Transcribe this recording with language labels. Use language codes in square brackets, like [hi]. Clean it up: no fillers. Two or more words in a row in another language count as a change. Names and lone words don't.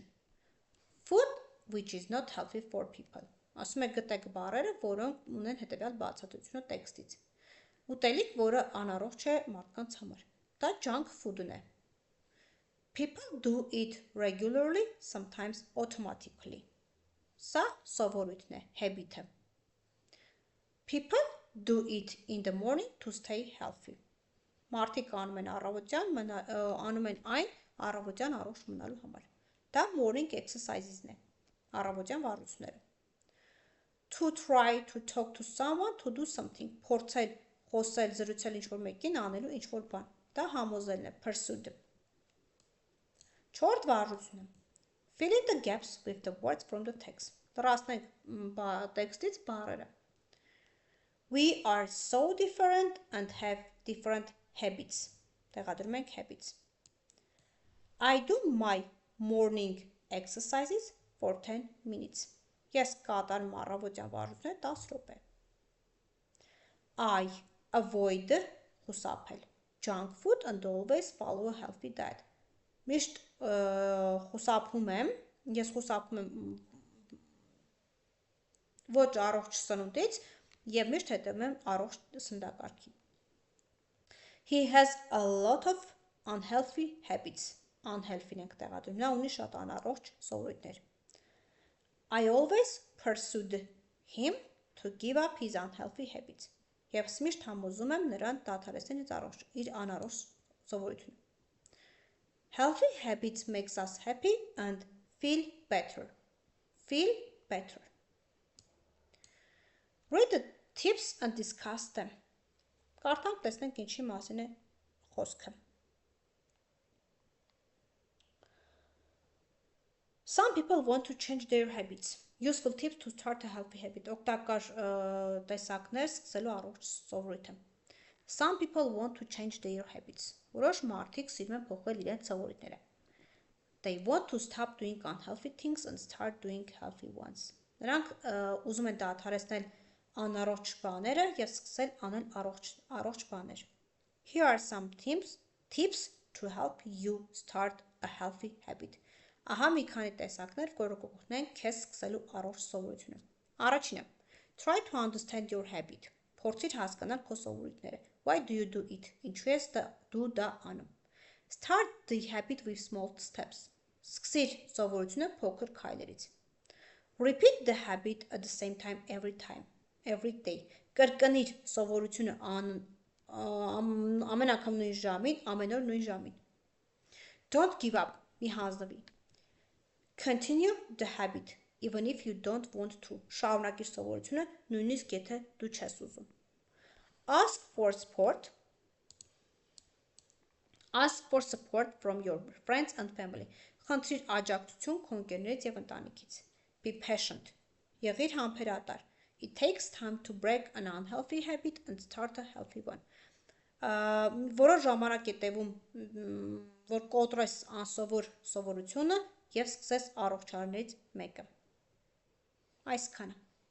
[en] Food which is not healthy for people. [hy] Ասում է գտեք բառերը, որոնք ունեն հետևյալ բացատրությունը տեքստից։ Ուտելիք, որը անառողջ է մարդկանց համար։ Դա [en] junk food- [hy] ն է։ [en] People do it regularly, sometimes automatically. [hy] Սա սովորույթն է, habit-ը։ [en] People do it in the morning to stay healthy. [hy] Մարդիկ անում են այն առավոտյան առողջ մնալու համար։ Դա [en] morning exercises- [hy] ն է, առավոտյան վարժությունները։ [en] To try to talk to someone to do something. [hy] Փորձել, խոսել, զրուցել ինչ-որ մեկին, անելու ինչ-որ բան։ Դա համոզելն է, pursued։ 4-րդ վարժությունը։ [en] Fill in the gaps with the words from the text. [hy] Լրացնենք տեքստից բառերը։ [en] We are so different and have different habits. [hy] Տեղադրում ենք habits. [en] I do my morning exercises for 10 minutes. [hy] Ես կատարում առավոտյան վարժությունները 10 րոպե։ [en] I avoid խուսափել junk food and always follow a healthy diet. [hy] Միշտ ես խուսափում եմ ոչ առողջ սնունդից և միշտ հետևում եմ առողջ սննդակարգի։ [en] He has a lot of unhealthy habits. [hy] Unhealthy-ն ենք տեղադրում, նա ունի շատ անառողջ սովորույթներ։ [en] I always pursued him to give up his unhealthy habits. [hy] Ես միշտ համոզում եմ նրան դադարեցնել իր անառողջ սովորությունը։ [en] Healthy habits makes us happy and feel better. Feel better. Read the tips and discuss them. [hy] Կարդանք, տեսնենք ինչի մասին է խոսքը։ [en] Some people want to change their habits. Useful tips to start a healthy habit. [hy] Օգտակար տեսակներ սկսելու առողջ սովորույթը։ [en] Some people want to change their habits. [hy] Որոշ մարդիկ սիրում են փոխել իրենց սովորույթները։ [en] They want to stop doing unhealthy things and start doing healthy ones. [hy] Նրանք ուզում են դադարեցնել անառողջ բաները եւ սկսել անել առողջ բաներ. [en] Here are some tips to help you start a healthy habit. [hy] Ահա մի քանի տեսակներ, որոնք կօգնեն քեզ սկսելու առողջ սովորությունը. Առաջինը, [en] try to understand your habit. [hy] Փորձիր հասկանալ քո սովորույթները. [en] Why do you do it? [hy] Ինչու ես դու դա անում? [en] Start the habit with small steps. [hy] Սկսիր սովորությունը փոքր քայլերից. [en] Repeat the habit at the same time every day. [hy] Կրկնիր սովորությունը ամեն անգամ նույն ժամին, ամեն օր նույն ժամին. [en] Don't give up. [hy] Մի հանձնվի. [en] Continue the habit even if you don't want to. [hy] Շարունակիր սովորությունը, նույնիսկ եթե դու չես ուզում. [en] Ask for support from your friends and family. [hy] Խնդրիր աջակցություն քո ընկերներից եւ ընտանիքից. [en] Be patient. [hy] Եղիր համբերատար. [en] It takes time to break an unhealthy habit and start a healthy one. [hy] Որոշ ժամանակ է տևում, որ կոտրես անսովոր սովորությունը եւ սկսես առողջարներից մեկը. Այսքանը